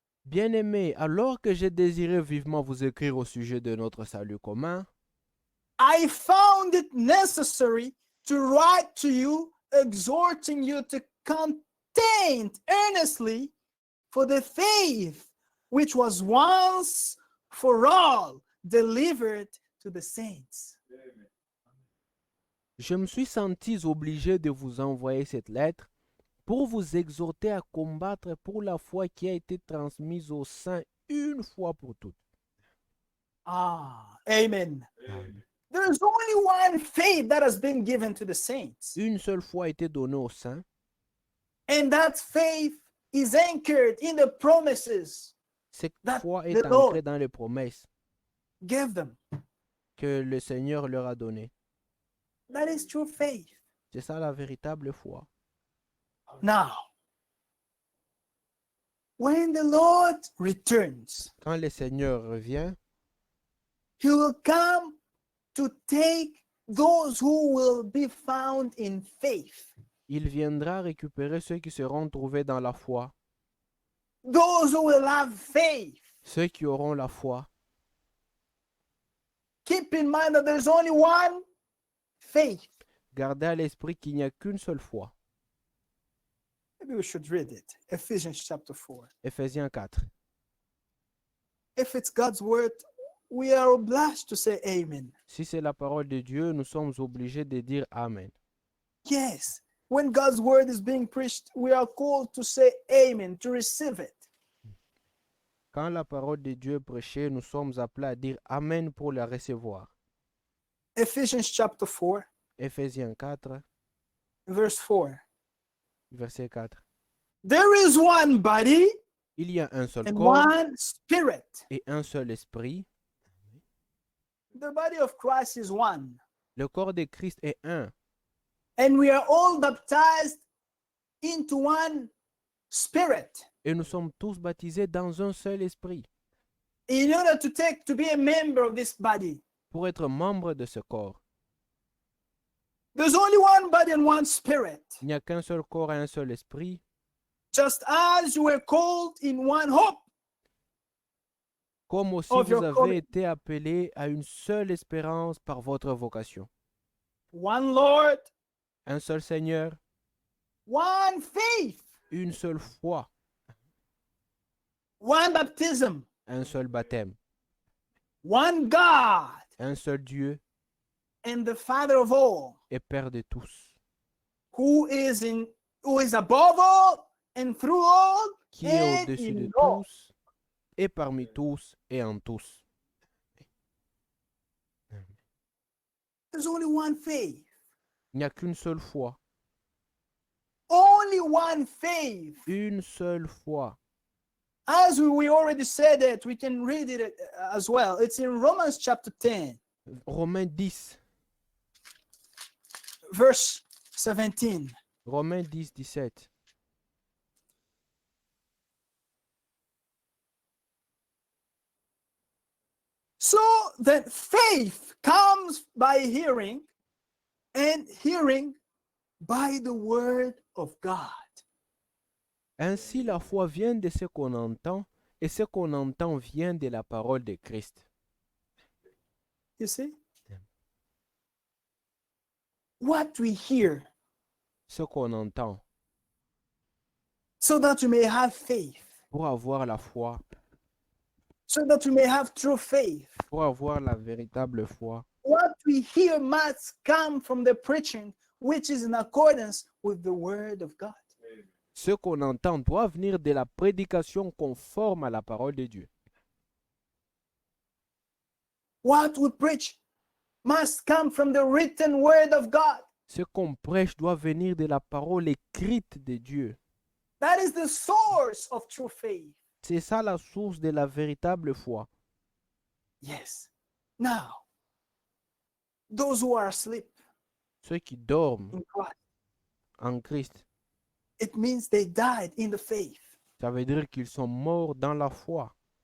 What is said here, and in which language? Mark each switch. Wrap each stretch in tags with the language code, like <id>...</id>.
<fr>Bien-aimé, alors que j'ai désiré vivement vous écrire au sujet de notre salut commun,</fr> <en>I found it necessary to write to you, exhorting you to contend earnestly for the faith which was once for all delivered to the saints.</en> <fr>je me suis senti obligé de vous envoyer cette lettre pour vous exhorter à combattre pour la foi qui a été transmise aux saints une fois pour toutes.</fr> <en>Amen. There's only one faith that has been given to the saints,</en> <fr>Une seule foi a été donnée aux saints,</fr> <en>and that faith is anchored in the promises</en> <fr>cette</fr> <en>that</en> <fr>foi est</fr> <en>the Lord</en> <fr>ancrée dans les promesses</fr> <en>gave them.</en> <fr>que le Seigneur leur a données.</fr> <en>That is true faith.</en> <fr>C'est ça la véritable foi.</fr> <en>Now, when the Lord returns,</en> <fr>Quand le Seigneur revient,</fr> <en>he will come to take those who will be found in faith,</en> <fr>il viendra récupérer ceux qui seront trouvés dans la foi,</fr> <en>those who will have faith.</en> <fr>ceux qui auront la foi.</fr> <en>Keep in mind that there's only one faith.</en> <fr>Gardez à l'esprit qu'il n'y a qu'une seule foi.</fr> <en>Maybe we should read it. Ephesians chapter 4.</en> <fr>Éphésiens 4.</fr> <en>If it's God's word, we are obliged to say amen.</en> <fr>Si c'est la parole de Dieu, nous sommes obligés de dire Amen.</fr> <en>Yes. When God's word is being preached, we are called to say amen, to receive it.</en> <fr>Quand la parole de Dieu est prêchée, nous sommes appelés à dire Amen pour la recevoir.</fr> <en>Ephesians chapter 4,</en> <fr>Éphésiens 4,</fr> <en>verse 4.</en> <fr>verset 4.</fr> <en>There is one body</en> <fr>Il y a un seul</fr> <en>and</en> <fr>corps</fr> <en>one spirit.</en> <fr>et un seul esprit.</fr> <en>The body of Christ is one.</en> <fr>Le corps de Christ est un.</fr> <en>And we are all baptized into one spirit</en> <fr>Et nous sommes tous baptisés dans un seul esprit</fr> <en>in order to be a member of this body.</en> <fr>pour être membre de ce corps.</fr> <en>There's only one body and one spirit.</en> <fr>Il n'y a qu'un seul corps et un seul esprit.</fr> <en>Just as you were called in one hope.</en> <fr>Comme aussi</fr> <en>Of</en> <fr>vous</fr> <en>your</en> <fr>avez</fr> <en>calling.</en> <fr>été appelés à une seule espérance par votre vocation.</fr> <en>One Lord,</en> <fr>Un seul Seigneur,</fr> <en>one faith,</en> <fr>une seule foi,</fr> <en>one baptism,</en> <fr>un seul baptême,</fr> <en>one God,</en> <fr>un seul Dieu</fr> <en>and the Father of all,</en> <fr>et Père de tous,</fr> <en>who is above all and through all</en> <fr>qui est</fr> <en>and</en> <fr>au-dessus de</fr> <en>in all.</en> <fr>tous et parmi tous et en tous.</fr> <en>There's only one faith.</en> <fr>Il n'y a qu'une seule foi,</fr> <en>Only one faith.</en> <fr>une seule foi.</fr> <en>As we already said it, we can read it as well. It's in Romans chapter 10,</en> <fr>Romains 10,</fr> <en>verse 17.</en> <fr>Romains 10, 17.</fr> <en>So that faith comes by hearing, and hearing by the word of God.</en> <fr>Ainsi la foi vient de ce qu'on entend, et ce qu'on entend vient de la parole de Christ.</fr> <en>You see? What we hear,</en> <fr>Ce qu'on entend</fr> <en>so that you may have faith,</en> <fr>pour avoir la foi,</fr> <en>so that you may have true faith.</en> <fr>pour avoir la véritable foi.</fr> <en>What we hear must come from the preaching, which is in accordance with the word of God.</en> <fr>Ce qu'on entend doit venir de la prédication conforme à la parole de Dieu.</fr> <en>What we preach must come from the written word of God.</en> <fr>Ce qu'on prêche doit venir de la parole écrite de Dieu.</fr> <en>That is the source of true faith.</en> <fr>C'est ça la source de la véritable foi.</fr> <en>Yes. Now, those who are asleep</en> <fr>Ceux qui dorment</fr> <en>in Christ,</en> <fr>en Christ,</fr> <en>it means they died in the faith.</en> <fr>ça veut dire qu'ils sont morts dans la foi.</fr>